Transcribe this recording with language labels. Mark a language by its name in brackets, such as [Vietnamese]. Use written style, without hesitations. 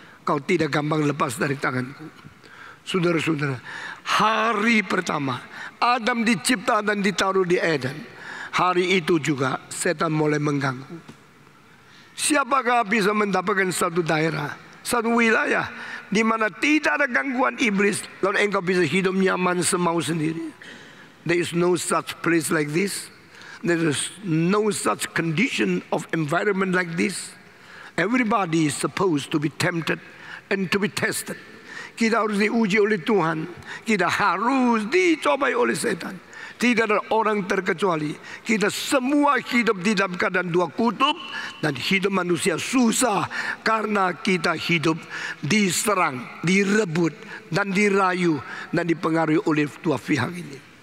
[Indonesian] Kau tidak gampang lepas dari tanganku. Saudara-saudara, hari pertama Adam dicipta dan ditaruh di Eden, hari itu juga setan mulai mengganggu. Siapakah bisa mendapatkan satu daerah, satu wilayah di mana tidak ada gangguan iblis, lalu engkau bisa hidup nyaman semau sendiri? [English] There is no such place like this. There is no such condition of environment like this. Everybody is supposed to be tempted and to be tested. [Indonesian] Kita harus diuji oleh Tuhan. Kita harus dicobai oleh setan. Tidak ada orang terkecuali. Kita semua hidup di dalam keadaan dua kutub, dan hidup manusia susah karena kita hidup diserang, direbut, dan dirayu, dan dipengaruhi oleh dua pihak ini.